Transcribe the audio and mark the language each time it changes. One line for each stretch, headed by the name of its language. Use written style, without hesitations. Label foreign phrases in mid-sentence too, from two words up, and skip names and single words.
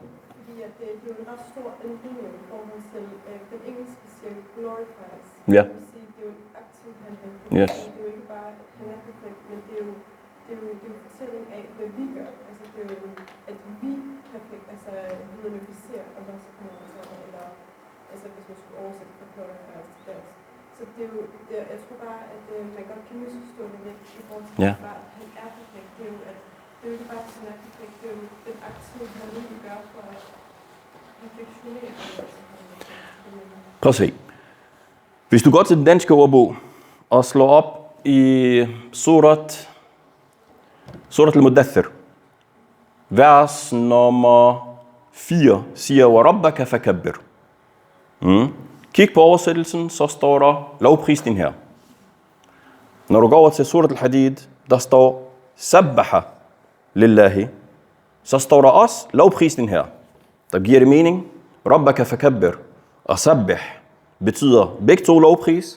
Danish: Fordi det er jo en ret stor ændring i forhold til den engelske siger glorifies. Ja. Det vil sige, det er jo en aktiv handling. Yes. Det er jo ikke bare, at han er perfekt, men det er jo en fortælling af, hvad vi gør. Altså det er jo, at vi perfekt, altså identificerer
Arabic: الله سبحانه وتعالى,
Danish: eller altså hvis man skulle oversætte fra glorifies til dansk. Så det er jo, jeg tror bare, at man godt kan misforstå det lidt i forhold til, at han er perfekt. Det er jo, at det er jo ikke bare, at han er perfekt, det er jo den aktive handling, vi gør for at perfektionere. Prøv at se. Hvis du går til den danske ordbog og slår op i Surat al-Mudaththir, vers nummer 4, siger,
Arabic: وَرَبَّكَ فَكَبِّرْ.
Danish: Kig på oversættelsen, så står der lovpris din her. Når du går over til Surat al-Hadid, der står
Arabic: سبح لله,
Danish: så står der også lovpris din her. Der giver det mening.
Arabic: ربك فكبر
Danish: og sabbih betyder begge to lovpris.